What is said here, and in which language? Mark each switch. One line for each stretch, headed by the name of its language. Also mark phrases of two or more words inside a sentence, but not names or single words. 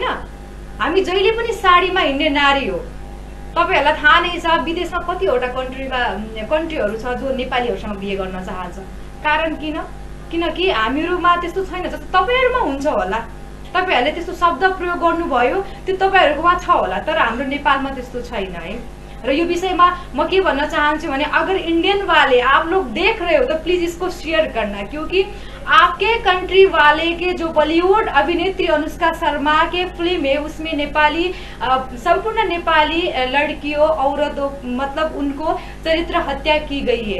Nepali: हामी जहिले पनि साडीमा हिँड्ने नारी हो। तपाईँहरूलाई थाहा नै छ विदेशमा कतिवटा कन्ट्रीहरू छ जो नेपालीहरूसँग बिहे गर्न चाहन्छ। कारण किन? किनकि हामीहरूमा त्यस्तो छैन। जस्तो तपाईँहरूमा हुन्छ होला, तपाईँहरूले त्यस्तो शब्द प्रयोग गर्नुभयो, त्यो तपाईँहरूकोमा छ होला, तर हाम्रो नेपालमा त्यस्तो छैन है। र यो विषयमा म के भन्न चाहन्छु भने
Hindi: अगर इंडियन वाले आप लोग देख रहे हो तो प्लीज इसको शेयर करना, क्योंकि आपके कंट्री वाले के जो बॉलीवुड अभिनेत्री अनुष्का शर्मा के फिल्म है उसमें नेपाली संपूर्ण नेपाली लड़कियों औरतों मतलब उनको चरित्र हत्या की गई है।